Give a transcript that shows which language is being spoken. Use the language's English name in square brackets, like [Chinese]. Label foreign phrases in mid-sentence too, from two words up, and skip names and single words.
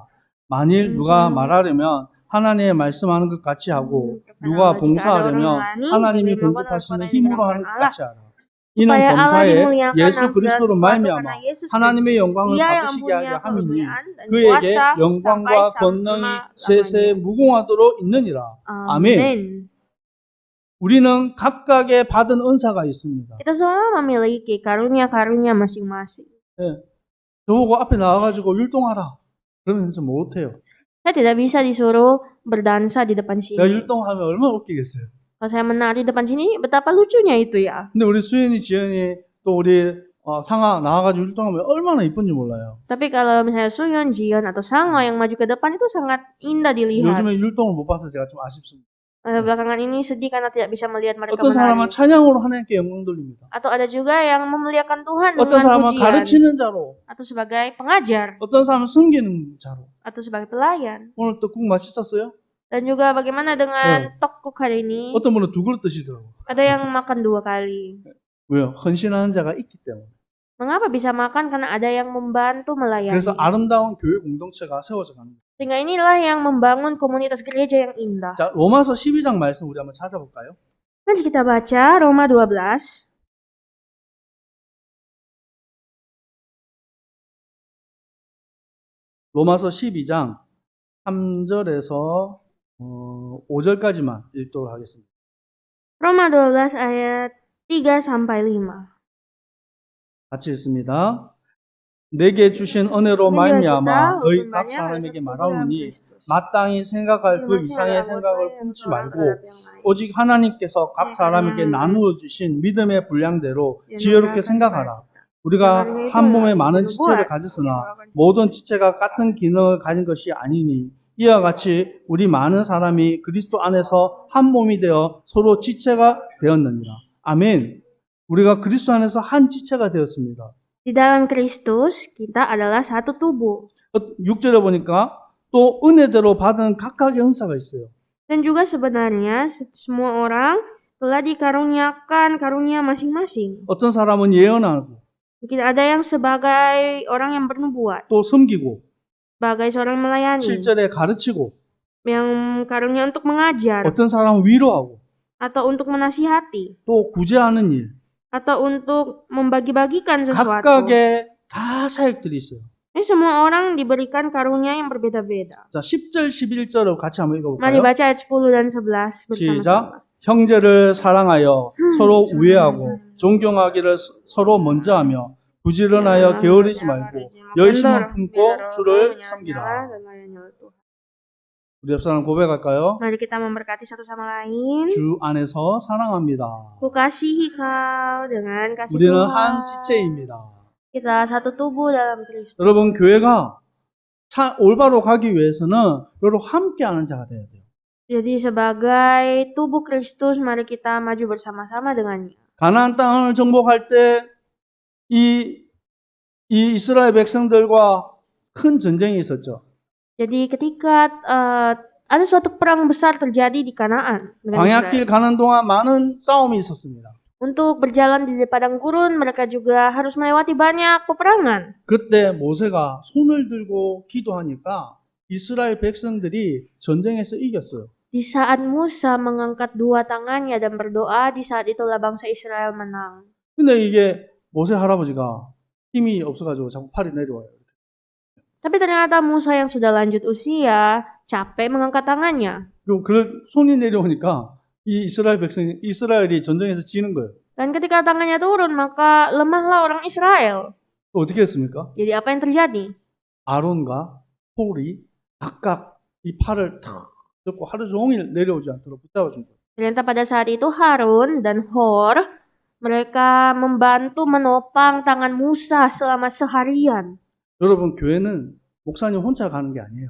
[Korean] 만일 누가 말하려면 하나님의 말씀하는 것 같이 하고 누가 봉사하려면 하나님이 공급하시는 힘으로 하는 것 같이 하라. 이는 [Indonesian] supaya Allah [Korean] 범사에 [Indonesian] dimuliakan [Korean] 예수 [Indonesian] dalam segala [Korean] 그리스도로 [Indonesian] sesuatu [Korean] 말미암아 [Indonesian] karena Yesus [Korean] 하나님의 [Indonesian] Kristus. [Korean] 영광을 [Indonesian] Dia yang [Korean] 받으시게 하려 [Indonesian] mempunyai [Korean] 함이니 [Indonesian] kemuliaan dan [Korean] 그에게 [Indonesian] kuasa [Korean] 영광과 [Indonesian] sampai [Korean] 권능이 세세 [Indonesian] selama-lamanya. [Korean] 무궁하도록 있느니라. 아멘. [Indonesian] Amin. [Korean] 우리는 각각의 받은 은사가 있습니다. [Indonesian] Kita semua memiliki karunia-karunia masing-masing. [Korean] 저보고 앞에 나와가지고 율동하라. 그러면 좀 못해요. [Indonesian] Saya tidak bisa disuruh berdansa di depan [Korean] 제가 [Indonesian] sini. [Korean] 율동하면 얼마나 웃기겠어요. [Indonesian] Kalau saya menari di depan sini, betapa lucunya itu ya. [Korean] 근데 우리 수연이, 지연이 또 우리 상하 나와가지고 율동하면 얼마나 이쁜지 몰라요. [Indonesian] Tapi kalau misalnya Suyeon, Jiyeon, atau Sango yang maju ke depan itu sangat indah dilihat. [Korean] 요즘에 율동을 못 봐서 제가 좀 아쉽습니다. [Indonesian] Belakangan ini sedih karena tidak bisa melihat mereka [Korean] 어떤 사람은 [Indonesian] menari. [Korean] 찬양으로 하나님께 영광 돌립니다. [Indonesian] Atau ada juga yang memuliakan Tuhan [Korean] 어떤 [Indonesian] dengan [Korean] 사람은 [Indonesian] pujian. [Korean] 가르치는 자로, [Indonesian] Atau sebagai pengajar. [Korean] 어떤 사람은 섬기는 자로. [Indonesian] Atau sebagai pelayan. [Korean] 오늘 또 국 맛있었어요? [Indonesian] Dan juga bagaimana dengan tteokguk hari ini? [Korean] 어떤 분은 2그릇 드시더라고요. [Indonesian] Ada yang makan 2 kali. [Korean] 왜요? 헌신하는 자가 있기 때문에. [Indonesian] Mengapa bisa makan? Karena ada yang membantu melayani. [Korean] 그래서 아름다운 교회 공동체가 세워져 갑니다. [Indonesian] Sehingga inilah yang membangun komunitas gereja yang indah. [Korean] 자, 로마서 12장 말씀 우리 한번 찾아볼까요? [Indonesian] Mari kita baca Roma 12. [Korean] 로마서 12장 3절에서 5절까지만 읽도록 하겠습니다. [Indonesian] Roma 12 ayat 3 sampai 5. [Korean] 같이 읽습니다. 내게 주신 은혜로 말미암아 너희 각 사람에게 말하오니 마땅히 생각할 그 이상의 생각을 품지 말고 오직 하나님께서 각 사람에게 나누어 주신 믿음의 분량대로 지혜롭게 생각하라. 우리가 한 몸에 많은 지체를 가졌으나 모든 지체가 같은 기능을 가진 것이 아니니 이와 같이 우리 많은 사람이 그리스도 안에서 한 몸이 되어 서로 지체가 되었느니라. 아멘. 우리가 그리스도 안에서 한 지체가 되었습니다. [Indonesian] Di dalam Kristus, kita adalah satu tubuh. [Korean] 6절에 보니까 또 은혜대로 받은 각각의 은사가 있어요. [Indonesian] Dan juga sebenarnya semua orang telah dikaruniakan karunia masing-masing. [Korean] 어떤 사람은 예언하고 [Indonesian] Mungkin ada yang sebagai orang yang bernubuat, [Korean] 또 섬기고 [Indonesian] sebagai seorang melayani, [Korean] 7절에 가르치고 [Indonesian] yang karunia untuk mengajar, [Korean] 어떤 사람은 위로하고 [Indonesian] atau untuk menasihati, [Korean] 또 구제하는 일 [Indonesian] atau untuk membagi-bagikan sesuatu. [Korean] 각각의 다 사역들이 있어요. [Indonesian] Ini semua orang diberikan karunia yang berbeda-beda. [Korean] 자, 10절 11절을 같이 한번 [Indonesian] Mari [Korean] 읽어볼까요? [Indonesian] baca ayat 10 dan 11 bersama-sama. [Korean] 시작. 형제를 사랑하여 서로 우애하고 존경하기를 서로 먼저 하며 부지런하여 게으르지 말고 열심을 품고 주를 섬기라. 우리 옆 사람 고백할까요? [Indonesian] Mari kita memberkati satu sama lain. [Korean] 주 안에서 사랑합니다. [Indonesian] Ku kasihi kau dengan kasih [Korean] 우리는 [Indonesian] Tuhan. [Korean] 한 지체입니다. [Indonesian] Kita satu tubuh dalam Kristus. [Korean] 여러분 교회가 올바로 가기 위해서는 여러분 함께하는 자가 돼야 돼요. [Indonesian] Jadi sebagai tubuh Kristus, mari kita maju bersama-sama dengannya. [Korean] 가나안 땅을 정복할 때 이 이스라엘 백성들과 큰 전쟁이 있었죠. [Indonesian] Jadi ketika ada suatu perang besar terjadi di Kanaan dengan [Korean] 광야길 [Indonesian] Israel. [Korean] 가는 동안 많은 싸움이 있었습니다. [Indonesian] Untuk berjalan di padang gurun, mereka juga harus melewati banyak peperangan. [Korean] 그때 모세가 손을 들고 기도하니까 이스라엘 백성들이 전쟁에서 이겼어요. [Indonesian] Di saat Musa mengangkat 2 tangannya dan berdoa, di saat itulah bangsa Israel menang. [Korean] 근데 이게 모세 할아버지가 힘이 없어가지고 자꾸 팔이 내려와요. [Indonesian] Tapi ternyata Musa yang sudah lanjut usia, capek mengangkat tangannya. [Korean] 그리고 그 손이 내려오니까 이 이스라엘이 전쟁에서 지는 거예요. [Indonesian] Dan ketika tangannya turun, maka lemahlah orang Israel. [Korean] 또 어떻게 했습니까? [Indonesian] Jadi apa yang terjadi? [Korean] 아론과 홀이 각각 이 팔을 탁 잡고 하루 종일 내려오지 않도록 붙잡아준 거예요. [Indonesian] Ternyata pada saat itu Harun dan Hor, mereka membantu menopang tangan Musa selama seharian. [Korean] 여러분 교회는 목사님 혼자 가는 게 아니에요.